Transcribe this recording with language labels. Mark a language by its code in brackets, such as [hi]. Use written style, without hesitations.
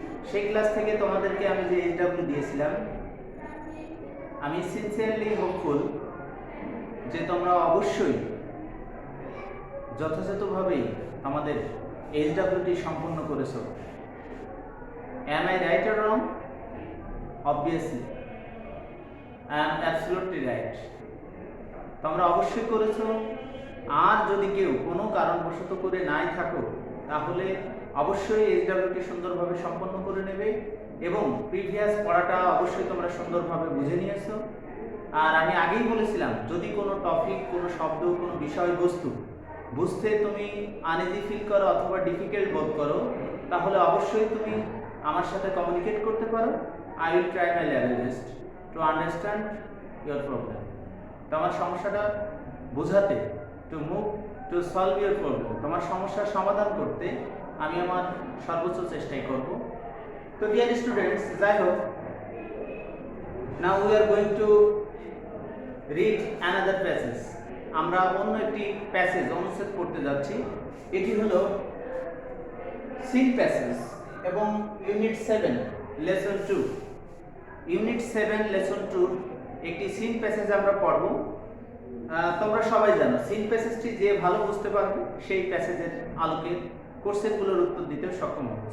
[bn] সেই ক্লাস থেকে তোমাদেরকে আমি যে এইচডব্লিউ দিয়েছিলাম, আমি সিনসিয়ারলি হোপফুল যে তোমরা অবশ্যই যথাযথভাবেই আমাদের এইচডব্লিউটি সম্পন্ন করেছো। [en] Am I right or wrong? Obviously, I am absolutely right. [bn] তোমরা অবশ্যই করেছো। আর যদি কেউ কোনো কারণবশত করে নাই থাকো, তাহলে অবশ্যই এইচডব্লিউটি সুন্দরভাবে সম্পন্ন করে নেবে এবং প্রিভিয়াস পড়াটা অবশ্যই তোমরা সুন্দরভাবে বুঝে নিয়েছো। আর আমি আগেই বলেছিলাম, যদি কোনো টপিক, কোনো শব্দ, কোনো বিষয়বস্তু বুঝতে তুমি আনইজি ফিল করো অথবা ডিফিকাল্ট বোধ করো, তাহলে অবশ্যই তুমি আমার সাথে কমিউনিকেট করতে পারো। [en] I will try my level best to understand your problem. [bn] তোমার সমস্যাটা বোঝাতে, [en] to move to solve your problem, [bn] তোমার সমস্যার সমাধান করতে আমি আমার সর্বোচ্চ চেষ্টাই করব। [en] তো dear students, [bn] যাই হোক, [en] now we are going to read another passage. [bn] আমরা অন্য একটি প্যাসেজ অনুচ্ছেদ পড়তে যাচ্ছি। এটি হলো সিন প্যাসেজ এবং ইউনিট 7 লেসন 2। ইউনিট 7 লেসন 2 একটি সিন প্যাসেজ আমরা পড়ব। তোমরা সবাই জানো, সিন প্যাসেজটি যে ভালো বুঝতে পারবে সেই প্যাসেজের আলোকে কোশ্চেনগুলোর উত্তর দিতে সক্ষম হবে।